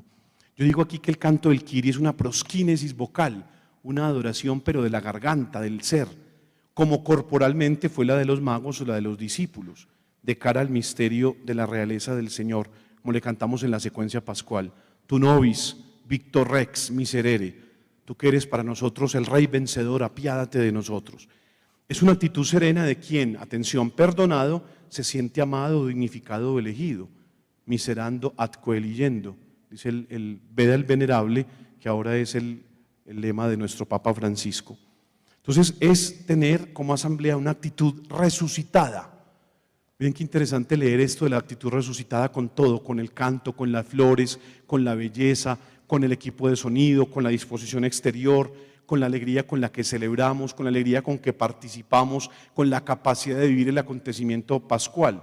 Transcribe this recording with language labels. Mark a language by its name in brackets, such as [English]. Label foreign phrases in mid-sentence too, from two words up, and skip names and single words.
[Spanish] Yo digo aquí que el canto del Kyrie es una prosquínesis vocal, una adoración pero de la garganta, del ser, como corporalmente fue la de los magos o la de los discípulos, de cara al misterio de la realeza del Señor, como le cantamos en la secuencia pascual. [Latin] Tu nobis, victor rex, miserere, [Spanish] tú que eres para nosotros el Rey vencedor, apiádate de nosotros. Es una actitud serena de quien, atención, perdonado, se siente amado, dignificado o elegido, [Latin] miserando ad coeliendo, [Spanish] dice el Veda el Venerable, que ahora es el lema de nuestro Papa Francisco. Entonces es tener como asamblea una actitud resucitada. Miren qué interesante leer esto de la actitud resucitada con todo, con el canto, con las flores, con la belleza, con el equipo de sonido, con la disposición exterior, con la alegría con la que celebramos, con la alegría con que participamos, con la capacidad de vivir el acontecimiento pascual.